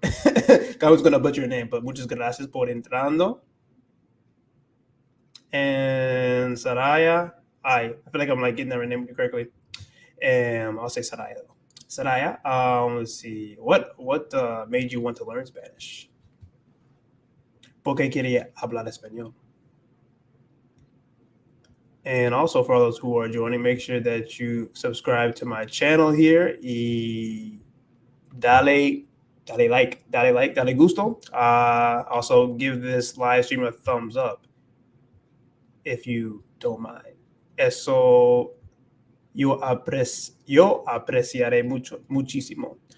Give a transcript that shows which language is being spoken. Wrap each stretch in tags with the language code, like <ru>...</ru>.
<en>I was gonna butcher your name, but</en> <es>muchas gracias por entrando.</es> <en>And Saraya, I feel like I'm like getting that name correctly. I'll say Saraya though. Saraya, let's see. What made you want to learn Spanish?</en> <es>¿Por qué quería hablar español?</es> <en>And also for those who are joining, make sure that you subscribe to my channel here.</en> <es>Y dale like, dale gusto.</es> <en>Also give this live stream a thumbs up if you don't mind.</en> <es>Eso yo apreciaré muchísimo.</es>